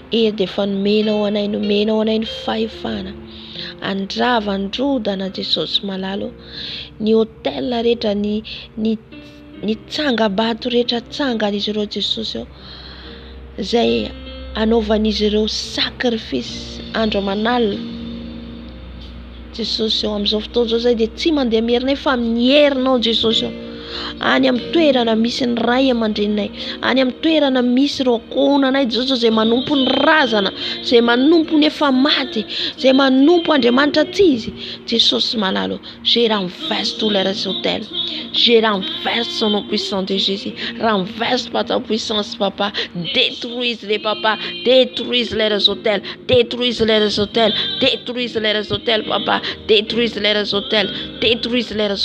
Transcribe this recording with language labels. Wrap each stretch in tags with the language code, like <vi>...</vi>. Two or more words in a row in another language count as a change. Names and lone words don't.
<mg>hery dia efa nomenao anay ny fahefana andrava androdana Jesosy malalo ny hôtel rehetra ny tsangabato rehetra tsangan'izy ireo Jesosy izay anaovan'izy ireo sacrifice andro aman'alina Jesosy amin'izao fotoan'izao zay dia tsy mandeha mierina fa amin'ny herinao Jesosy any amin'ny toerana misy ny ray aman-dreninay, any amin'ny toerana misy ireo ankohonanay Jesosy izay manompo ny razana, izay manompo ny efa maty, izay manompo Andriamanitra tsy izy Jesosy malalo,</mg> <fr>je renverse tous leurs hôtels, je renverse au nom puissant de Jésus, renverse par ta puissance papa, détruise les papas, détruise leurs hôtels, détruise leurs hôtels, détruise leurs hôtels papa, détruise leurs hôtels, détruise leurs</fr>